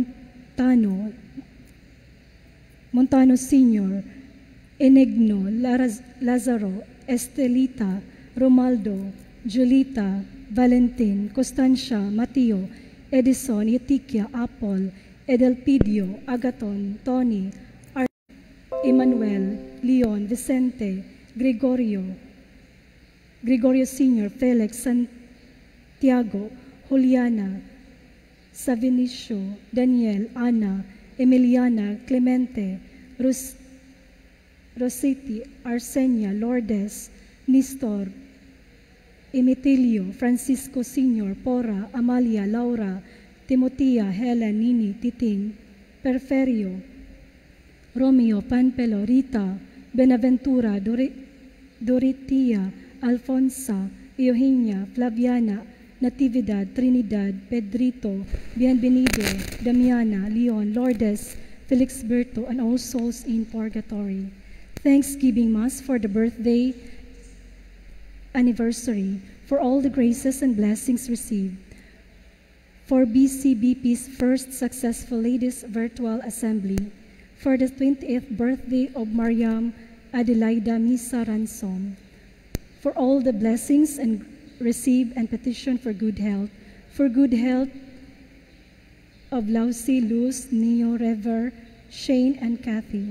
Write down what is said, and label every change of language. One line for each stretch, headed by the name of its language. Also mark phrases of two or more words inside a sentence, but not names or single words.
English: Montano Sr., Enigno, Lazaro, Estelita, Romaldo, Julita, Valentin, Constancia, Mateo, Edison, Etiquia, Apol, Edelpidio, Agaton, Tony, Emmanuel, Leon, Vicente, Gregorio Sr., Felix, Santiago, Juliana, Savinicio, Daniel, Ana, Emiliana, Clemente, Rositi, Arsenia, Lourdes, Nistor, Emitelio, Francisco Sr., Pora, Amalia, Laura, Timotea, Helen, Nini, Titing, Perferio, Romeo, Panpelo, Rita, Benaventura, Doritia, Alfonsa, Eugenia, Flaviana, Natividad, Trinidad, Pedrito, Bienvenido, Damiana, Leon, Lourdes, Felixberto, and all souls in purgatory. Thanksgiving Mass for the birthday anniversary, for all the graces and blessings received. For BCBP's first successful Ladies Virtual Assembly, for the 20th birthday of Mariam Adelaida Misa Ransom, for all the blessings and receive and petition for good health of Lausie, Luz, Neo, Rever, Shane, and Kathy.